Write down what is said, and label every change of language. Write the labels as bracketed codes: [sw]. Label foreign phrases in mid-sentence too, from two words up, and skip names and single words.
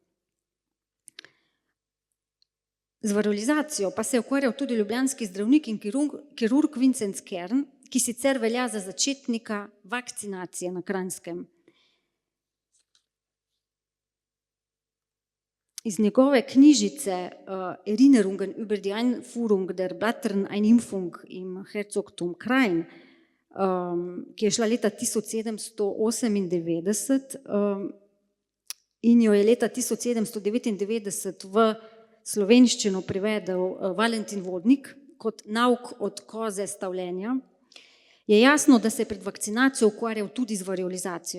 [sl] Z varolizacijo pa se je ukvarjal tudi ljubljanski zdravnik in kirurg Vincent Kern, ki sicer velja za začetnika vakcinacije na Kranjskem. Iz njegove knjižice [de] Erinnerungen über die Einführung der Blattern-Einimpfung im Herzogtum Krain, [sl] ki je šla leta 1798 in jo je leta 1799 v slovenščino prevedel Valentin Vodnik kot nauk od koze stavljenja, je jasno, da se je pred vakcinacijo ukvarjal tudi z variolizacijo.